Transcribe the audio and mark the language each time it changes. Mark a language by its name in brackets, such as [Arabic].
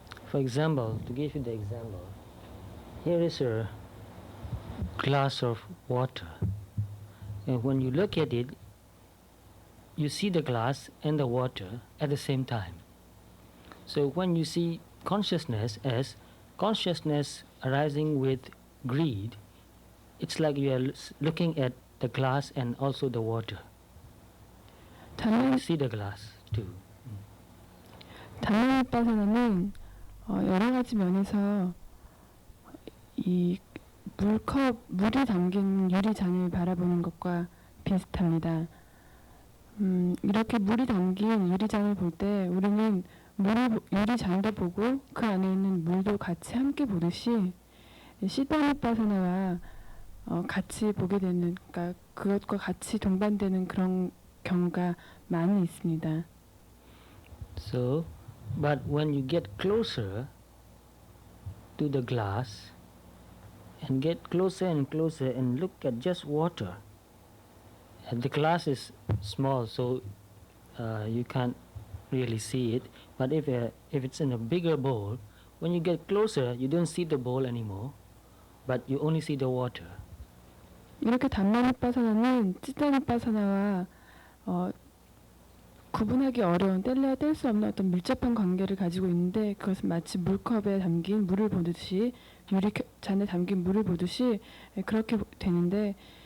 [English] For example, to give you the example, here is a glass of water, and when you look at it, you see the glass and the water at the same time. So when you see consciousness as consciousness arising with greed, it's like you are looking at the glass and also the water. You see the glass too. [Korean] 담마누빠사나는 여러 가지 면에서 이 물이 담긴 유리잔을 바라보는 것과 비슷합니다. 이렇게 물이 담긴 유리잔을 볼 때 우리는 유리잔도 보고 그 안에 있는 물도 같이 함께 보듯이 시타누빠사나와 같이 보게 되는, 그러니까 그것과 같이 동반되는 그런 경우가 많이 있습니다. [English] So, but when you get closer to the glass and get closer and closer and look at just water, and the glass is small, so you can't really see it. But if it's in a bigger bowl, when you get closer, you don't see the bowl anymore, but you only see the water. [Korean] 이렇게 담마누빠사나는 치ttanupassana와 구분하기 어려운, 뗄래야 뗄 수 없는 어떤 밀접한 관계를 가지고 있는데, 그것은 마치 물컵에 담긴 물을 보듯이, 유리잔에 담긴 물을 보듯이 그렇게 되는데,